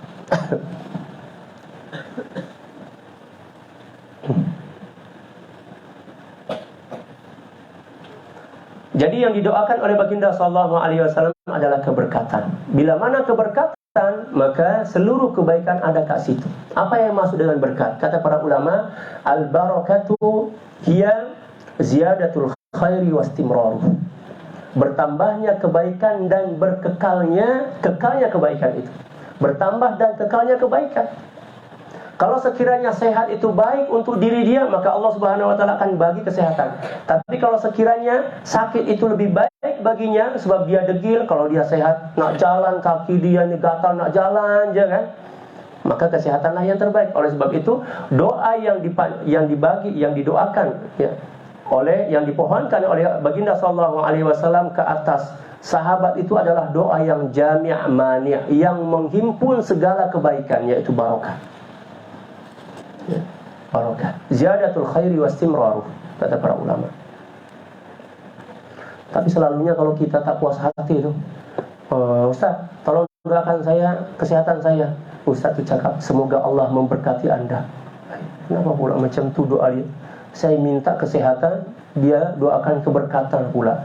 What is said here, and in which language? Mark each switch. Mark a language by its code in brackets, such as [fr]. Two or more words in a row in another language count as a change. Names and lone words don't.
[ms] Jadi yang didoakan oleh baginda [ar] صلى الله عليه وسلم [ms] adalah keberkatan. Bila mana keberkatan, maka seluruh kebaikan ada kat situ. Apa yang maksud dengan berkat? Kata para ulama, [ar] البركة هي زيادة الخير واستمراره. [ms] Bertambahnya kebaikan dan kekalnya kebaikan itu. Bertambah dan kekalnya kebaikan. Kalau sekiranya sehat itu baik untuk diri dia, maka Allah [ar] سبحانه وتعالى [ms] akan bagi kesehatan. Tapi kalau sekiranya sakit itu lebih baik baginya sebab dia degil, kalau dia sehat nak jalan kaki dia ni gatal nak jalan je kan, maka kesehatanlah yang terbaik. Oleh sebab itu doa yang didoakan ya oleh yang dipohonkan oleh baginda [ar] صلى الله عليه وسلم [ms] ke atas sahabat itu adalah doa yang [ar] جامع مانع', [ms] yang menghimpun segala kebaikan, yaitu barokah. Barokah, [ar] زيادة الخير واستمراره, [ms] kata para ulama. Tapi selalunya kalau kita tak puas hati itu, Ustaz, tolong doakan saya kesehatan saya. Ustaz itu cakap, semoga Allah memberkati Anda. Kenapa pula macam tu doa dia? Saya minta kesehatan, dia doakan keberkatan pula.